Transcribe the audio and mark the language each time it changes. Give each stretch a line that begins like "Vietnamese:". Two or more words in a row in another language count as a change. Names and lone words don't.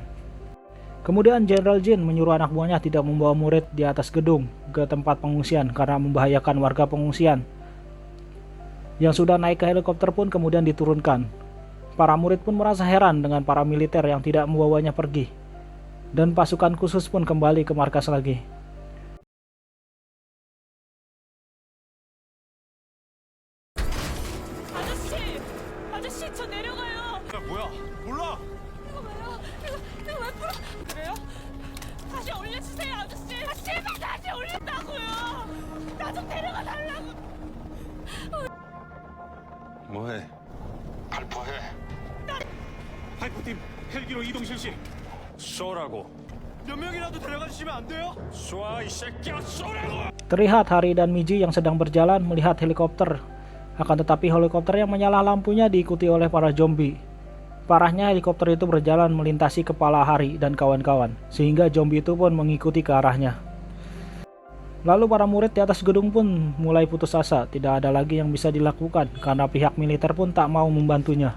Indonesian: Kemudian Jenderal Jin menyuruh anak buahnya tidak membawa murid di atas gedung ke tempat pengungsian karena membahayakan warga pengungsian. Yang sudah naik ke helikopter pun kemudian diturunkan. Para murid pun merasa heran dengan para militer yang tidak membawanya pergi. Dan pasukan khusus pun kembali ke markas lagi.
Korean: 아저씨 저 내려가요. 야 뭐야? 몰라. 이거 왜요? 이거 왜 풀어? 그래요? 다시 올려주세요 아저씨. 제발 다시 올린다고요. 나 좀 데려가 달라고. 뭐해? 발포해. 발포팀 헬기로 이동 실시. 쏘라고. 몇 명이라도 데려가 주시면 안 돼요? 쏘아 이 새끼야 쏘라고.
Indonesian: Terlihat Hari dan Miji yang sedang berjalan melihat helikopter. Akan tetapi helikopter yang menyala lampunya diikuti oleh para zombie. Parahnya helikopter itu berjalan melintasi kepala Hari dan kawan-kawan, sehingga zombie itu pun mengikuti ke arahnya. Lalu para murid di atas gedung pun mulai putus asa, tidak ada lagi yang bisa dilakukan karena pihak militer pun tak mau membantunya.